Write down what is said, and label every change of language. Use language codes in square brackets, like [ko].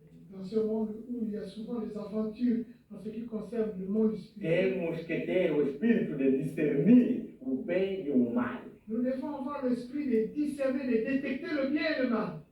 [fr] Dans ce monde où il y a souvent des aventures en ce qui concerne le monde spirituel, [pt] temos que ter o espírito de discernir o bem e o mal. [fr] nous devons avoir l'esprit de discerner, de détecter le bien et le mal.